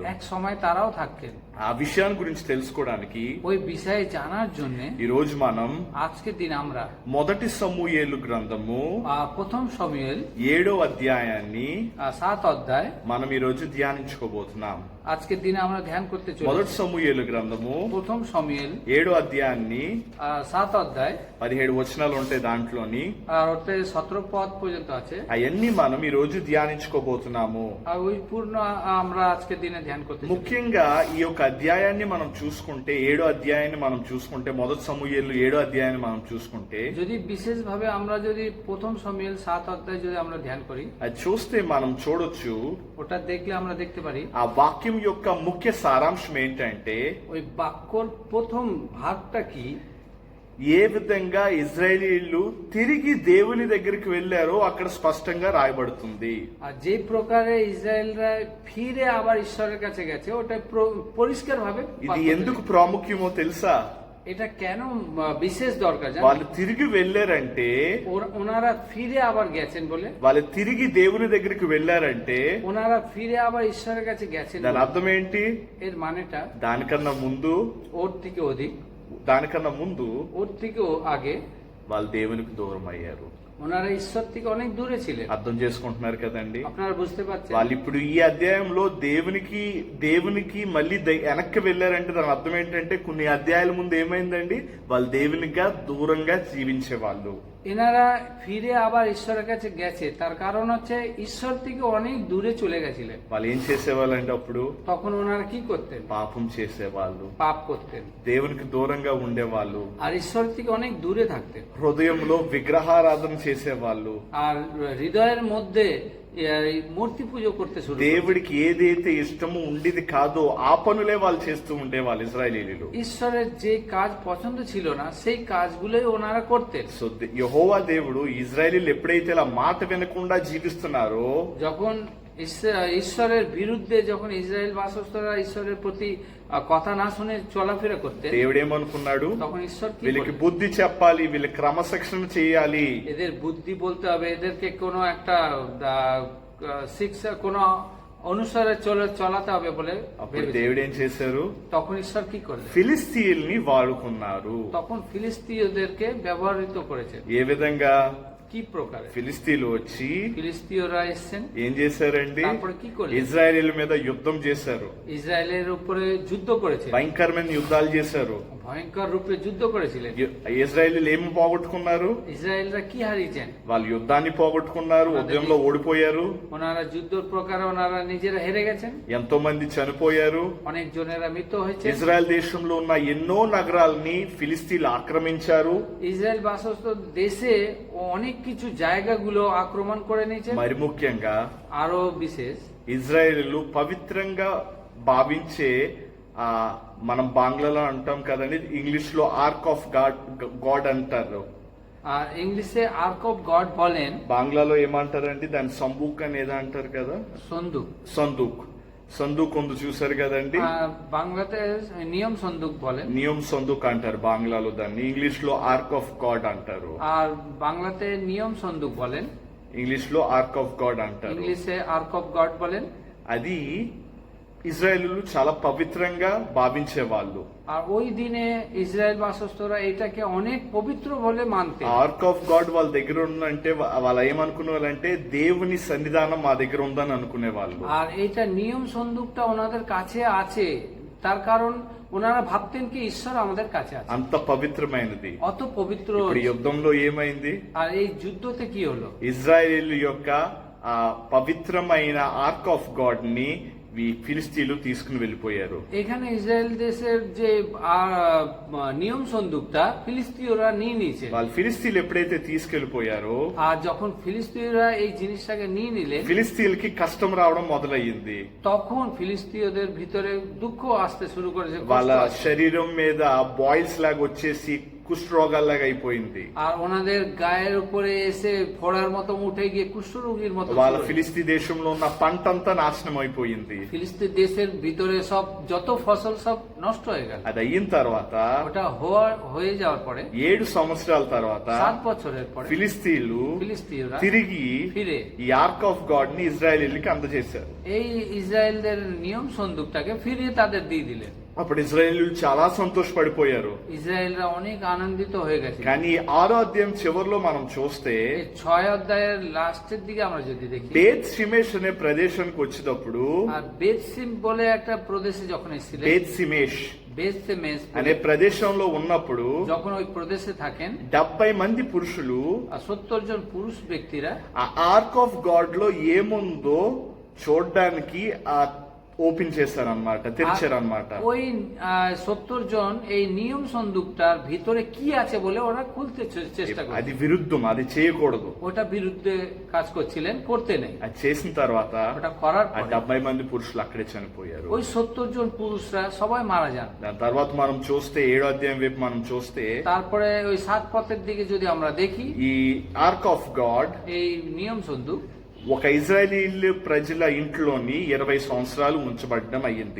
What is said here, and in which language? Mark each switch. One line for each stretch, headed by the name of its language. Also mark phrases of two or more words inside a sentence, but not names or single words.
Bangla: এক সময় তারাও থাকতেন।
Telugu: ఆ విషయాన్ని గురించి తెలుసుకోవడానికి
Bangla: ওই বিষয়ে জানার জন্য
Telugu: ఈ రోజు మనం
Bangla: আজকের দিন আমরা
Telugu: మొదటి సమూయేలు గ్రంథము
Bangla: প্রথম సమూయేল
Telugu: 7వ అధ్యాయాన్ని
Bangla: 7 অধ্যায়
Telugu: మనం ఈ రోజు ధ్యానించుకోబోతున్నాం।
Bangla: আজকের দিনে আমরা ধ্যান করতে চলেছি।
Telugu: మొదటి సమూయేలు గ్రంథము
Bangla: প্রথম సమూయేল
Telugu: 7వ అధ్యాయాన్ని
Bangla: 7 অধ্যায়
Telugu: 17 వచనాలు ఉంటాయి దాంట్లోని।
Bangla: আর ওতে 17 পদ পর্যন্ত আছে।
Telugu: అవన్నీ మనం ఈ రోజు ధ్యానించుకోబోతున్నాము।
Bangla: আর ওই পূর্ণ আমরা আজকের দিনে ধ্যান করতে চলেছি।
Telugu: ముఖ్యంగా ఈ యొక్క అధ్యాయాన్ని మనం చూసుకుంటే, 7వ అధ్యాయాన్ని మనం చూసుకుంటే, మొదటి సమూయేలు 7వ అధ్యాయాన్ని మనం చూసుకుంటే,
Bangla: যদি বিশেষ ভাবে আমরা যদি প্রথম সমূয়েল 7 অধ্যায় যদি আমরা ধ্যান করি,
Telugu: అది చూస్తే మనం చూడొచ్చు
Bangla: ওটা দেখলে আমরা দেখতে পারি
Telugu: ఆ వాక్యం యొక్క ముఖ్య సారాంశం ఏంటంటే
Bangla: ওই বাক্যর প্রথম ভাগটা কি,
Telugu: ఏ విధంగా ఇజ్రాయేలీలు తిరిగి దేవుని దగ్గరికి వెళ్లారో అక్కడ స్పష్టంగా రాయబడుతుంది।
Bangla: আর যে প্রকারে ইসরায়েলরা ফিরে আবার ঈশ্বরের কাছে গেছে ওটা পরিষ্কার ভাবে।
Telugu: ఇది ఎందుకు ప్రాముఖ్యమో తెలుసా?
Bangla: এটা কেন বিশেষ দরকার জানেন?
Telugu: వాళ్ళు తిరిగి వెళ్లారంటే,
Bangla: ওনারা ফিরে আবার গেছেন বলে,
Telugu: వాళ్ళు తిరిగి దేవుని దగ్గరికి వెళ్లారంటే
Bangla: ওনারা ফিরে আবার ঈশ্বরের কাছে গেছেন,
Telugu: దాని అర్థం ఏంటి?
Bangla: এর মানেটা
Telugu: దానికన్నా ముందు
Bangla: ওর থেকে অধিক
Telugu: దానికన్నా ముందు
Bangla: ওর থেকেও আগে
Telugu: వాళ్ళు దేవునికి దూరం అయ్యారు.
Bangla: ওনারা ঈশ্বর থেকে অনেক দূরে ছিলেন।
Telugu: అర్థం చేసుకుంటున్నారు కదండి?
Bangla: আপনারা বুঝতে পারছেন?
Telugu: వాళ్ళు ఇప్పుడు ఈ అధ్యాయంలో దేవునికి మళ్ళీ వెనక్కి వెళ్ళారంటే దాని అర్థం ఏంటంటే కొన్ని అధ్యాయాల ముందు ఏమైందండి, వాళ్ళు దేవునిగా దూరంగా జీవించే వాళ్ళు.
Bangla: এনারা ফিরে আবার ঈশ্বরের কাছে গেছে, তার কারণ হচ্ছে ঈশ্বর থেকে অনেক দূরে চলে গেছিলেন।
Telugu: వాళ్ళు ఏం చేసేవాళ్ళండి అప్పుడు?
Bangla: তখন ওনারা কি করতেন?
Telugu: పాపం చేసేవాళ్ళు,
Bangla: পাপ করতেন
Telugu: దేవునికి దూరంగా ఉండేవాళ్ళు,
Bangla: আর ঈশ্বর থেকে অনেক দূরে থাকতেন,
Telugu: హృదయంలో విగ్రహారాధన చేసేవాళ్ళు,
Bangla: আর হৃদয়ের মধ্যে মূর্তি পুজো করতে শুরু করতেন।
Telugu: దేవుడికి ఏదైతే ఇష్టమో ఉండేది కాదో ఆ పనులే వాళ్ళు చేస్తూ ఉండేవాళ్ళు ఇశ్రాయేలీయులు.
Bangla: ঈশ্বরের যে কাজ পছন্দ ছিল না সেই কাজগুলোই ওনারা করতেন।
Telugu: సో యెహోవా దేవుడు ఇజ్రాయేలీయులు ఎప్పుడైతే ఇలా మాట వినకుండా జీవిస్తున్నారో,
Bangla: যখন ঈশ্বরের বিরুদ্ধে যখন ইসরায়েল বাসস্থরা ঈশ্বরের প্রতি কথা না শুনে চলাফেরা করতেন,
Telugu: దేవుడు ఏమనుకున్నాడు,
Bangla: তখন ঈশ্বর কি
Telugu: వీళ్ళకి
Bangla: করলেন?
Telugu: బుద్ధి చెప్పాలి, వీళ్ళకి క్రమశిక్షణ చేయాలి,
Bangla: এদের বুদ্ধি বলতে হবে, এদেরকে কোনো একটা শিক্ষা কোনো অনুসারে চলাতে হবে বলে
Telugu: అప్పుడు
Bangla: ভেবেছিলেন।
Telugu: దేవుడు ఏం చేశారు,
Bangla: তখন ঈশ্বর কি করলেন?
Telugu: ఫిలిస్తీయుల్ని వాడుకున్నారు.
Bangla: তখন ফিলিস্তিয়দেরকে ব্যবহৃত করেছেন।
Telugu: ఏ విధంగా?
Bangla: কি প্রকারে?
Telugu: ఫిలిస్తీయులు వచ్చి
Bangla: ফিলিস্তিয়রা এসেছেন,
Telugu: ఏం చేశారండి,
Bangla: তারপরে কি করলেন?
Telugu: ఇజ్రాయేలీల మీద యుద్ధం చేశారు,
Bangla: ইসরায়েলের উপরে যুদ্ধ করেছিলেন,
Telugu: భయంకరమైన యుద్ధాలు చేశారు.
Bangla: ভয়ঙ্কর রূপে যুদ্ধ করেছিলেন।
Telugu: ఇజ్రాయేలీలు ఏమి పోగొట్టుకున్నారు?
Bangla: ইসরায়েলরা কি হারিয়েছেন?
Telugu: వాళ్ళు యుద్ధాన్ని పోగొట్టుకున్నారు, ఉద్యమంలో ఓడిపోయారు,
Bangla: ওনারা যুদ্ধের প্রকারে ওনারা নিজেরা হেরে গেছেন,
Telugu: ఎంతో మంది చనిపోయారు.
Bangla: অনেক জনেরা মৃত্যু হয়েছে।
Telugu: ఇజ్రాయెల్ దేశంలో ఉన్న ఎన్నో నగరాల్ని ఫిలిస్తీన్లు ఆక్రమించారు.
Bangla: ইসরায়েল বাসস্থ দেশে অনেক কিছু জায়গাগুলো আক্রমণ করে নিয়েছে।
Telugu: మరి ముఖ్యంగా
Bangla: আরো বিশেষ
Telugu: ఇజ్రాయేలీలు పవిత్రంగా భావించే మనం బాంగ్లాలో అంటాం కదండి, ఇంగ్లీష్ లో
English: Ark of God
Telugu: అంటారు,
Bangla: আর ইংলিশে
English: Ark of God
Bangla: বলেন,
Telugu: బాంగ్లాలో ఏమంటారండి దాని సంబూక్ అని ఏదో అంటారు కదా,
Bangla: সন্দুক।
Telugu: సందూక్ ఉంది చూసారు కదండి,
Bangla: বাংলাতে নিয়ম সন্দুক বলেন, নিয়ম সন্দুক
Telugu: అంటారు బాంగ్లాలో దాన్ని, ఇంగ్లీష్ లో
English: Ark of God
Telugu: అంటారు,
Bangla: আর বাংলাতে নিয়ম সন্দুক বলেন,
Telugu: ఇంగ్లీష్ లో
English: Ark of God
Telugu: అంటారు.
Bangla: ইংলিশে
English: Ark of God
Bangla: বলেন।
Telugu: అది ఇజ్రాయేలీలు చాలా పవిత్రంగా భావించే వాళ్ళు.
Bangla: আর ওই দিনে ইসরায়েল বাসস্থরা এটাকে অনেক পবিত্র বলে মানতে।
English: Ark of God
Telugu: వాళ్ళ దగ్గర ఉందంటే వాళ్ళు ఏమనుకునే వాళ్ళంటే దేవుని సన్నిధానం మా దగ్గర ఉందని అనుకునే వాళ్ళు.
Bangla: আর এটা নিয়ম সন্দুকটা ওনাদের কাছে আছে, তার কারণ ওনারা ভাবতেন কি ঈশ্বর আমাদের কাছে আছে,
Telugu: అంత పవిత్రమైనది.
Bangla: অত পবিত্র।
Telugu: ఇప్పుడు యుద్ధంలో ఏమైంది,
Bangla: আর এই যুদ্ধতে কি হলো?
Telugu: ఇజ్రాయేలీల యొక్క ఆ పవిత్రమైన
English: Ark of God
Telugu: ని ఫిలిస్తీన్లు తీసుకుని వెళ్ళిపోయారు.
Bangla: এখানে ইসরায়েল দেশের যে নিয়ম সন্দুকটা ফিলিস্তিয়রা নিয়ে নিয়েছে।
Telugu: వాళ్ళు ఫిలిస్తీన్లు ఎప్పుడైతే తీసుకెళ్లిపోయారో,
Bangla: আর যখন ফিলিস্তিয়রা এই জিনিসটাকে নিয়ে নিলেন,
Telugu: ఫిలిస్తీన్లకి కష్టం రావడం మొదలయ్యింది.
Bangla: তখন ফিলিস্তিয়দের ভিতরে দুঃখ আসতে শুরু করেছে,
Telugu: వాళ్ళ
Bangla: কষ্ট আসতে।
Telugu: శరీరం మీద బాయిల్స్ లాగా వచ్చేసి కుష్ఠరోగాల్లాగా అయిపోయింది.
Bangla: আর ওনাদের গায়ের উপরে এসে ফোড়ার মতো উঠে গিয়ে কুষ্ঠরোগীর মতো
Telugu: వాళ్ళ
Bangla: শুরু হয়েছে।
Telugu: ఫిలిస్తీ దేశంలో ఉన్న పంటంతా నాశనం అయిపోయింది.
Bangla: ফিলিস্তিন দেশের ভিতরে সব যত ফসল সব নষ্ট হয়ে গেল।
Telugu: అది అయిన తర్వాత
Bangla: ওটা হয়ে যাওয়ার পরে
Telugu: 7 సంవత్సరాల తర్వాత
Bangla: 7 বছরের পরে
Telugu: ఫిలిస్తీన్లు
Bangla: ফিলিস্তিয়রা
Telugu: తిరిగి
Bangla: ফিরে
Telugu: ఈ
English: Ark of God
Telugu: ని ఇజ్రాయేలీలకి అందజేశారు.
Bangla: এই ইসরায়েলদের নিয়ম সন্দুকটাকে ফিরিয়ে তাদের দিয়ে দিলেন।
Telugu: అప్పుడు ఇజ్రాయేలీలు చాలా సంతోషపడిపోయారు.
Bangla: ইসরায়েলরা অনেক আনন্দিত হয়ে গেছে।
Telugu: కానీ 6వ అధ్యాయం చివరిలో మనం చూస్తే
Bangla: এই 6 অধ্যায়ের লাস্টের দিকে আমরা যদি দেখি,
Telugu: బేత్ షిమేష్ అనే ప్రదేశానికి వచ్చేటప్పుడు,
Bangla: আর বেতসিম বলে একটা প্রদেশে যখন এসেছিলেন,
Telugu: బేత్ సిమేష్
Bangla: বেতসেমেস
Telugu: అనే ప్రదేశంలో ఉన్నప్పుడు
Bangla: যখন ওই প্রদেশে থাকেন
Telugu: 70 మంది పురుషులు
Bangla: 70 জন পুরুষ ব্যক্তিরা
Telugu: ఆ
English: Ark of God
Telugu: లో ఏముందో చూడడానికి ఓపెన్ చేశారన్నమాట, తెరిచారన్నమాట.
Bangla: ওই 70 জন এই নিয়ম সন্দুকটার ভিতরে কি আছে বলে ওরা খুলতে চেষ্টা করে।
Telugu: అది విరుద్ధం, అది చేయకూడదు.
Bangla: ওটা বিরুদ্ধে কাজ করছিলেন, করতে নেই।
Telugu: అది చేసిన తర్వాత
Bangla: ওটা করার
Telugu: ఆ
Bangla: পরে
Telugu: 70 మంది పురుషులు అక్కడే చనిపోయారు.
Bangla: ওই 70 জন পুরুষরা সবাই মারা যান।
Telugu: దాని తర్వాత మనం చూస్తే 7వ అధ్యాయం వైపు మనం చూస్తే
Bangla: তারপরে ওই 7 পথের দিকে যদি আমরা দেখি,
Telugu: ఈ
English: Ark of God
Bangla: এই নিয়ম সন্দুক
Telugu: ఒక ఇజ్రాయేలీ ప్రజల ఇంట్లోని 20 సంవత్సరాలు ఉంచబడడం అయ్యింది.